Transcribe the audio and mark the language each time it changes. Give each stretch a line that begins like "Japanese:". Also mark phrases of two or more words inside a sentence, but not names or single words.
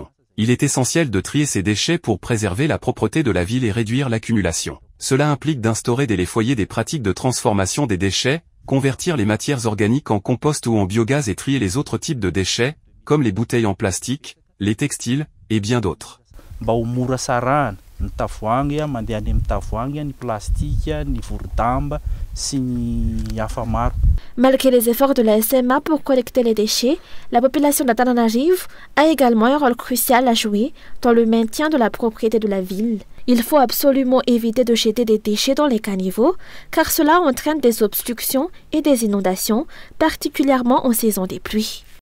French: Il est essentiel de trier ces déchets pour préserver la propreté de la ville et réduire l'accumulation. Cela implique d'instaurer dès les foyers des pratiques de transformation des déchets, convertir les matières organiques en compost ou en biogaz et trier les autres types de déchets, comme les bouteilles en plastique, les textiles, et bien d'autres.
Malagasy: Ny tavoahangy mandeha any amin'ny tavoahangy, ny plastika, ny voro-damba sy ny hafa maro.
French: Malgré les efforts de la SMA pour collecter les déchets, la population d'Antananarivo a également un rôle crucial à jouer dans le maintien de la propriété de la ville. Il faut absolument éviter de jeter des déchets dans les caniveaux, car cela entraîne des obstructions et des inondations, particulièrement en saison des pluies.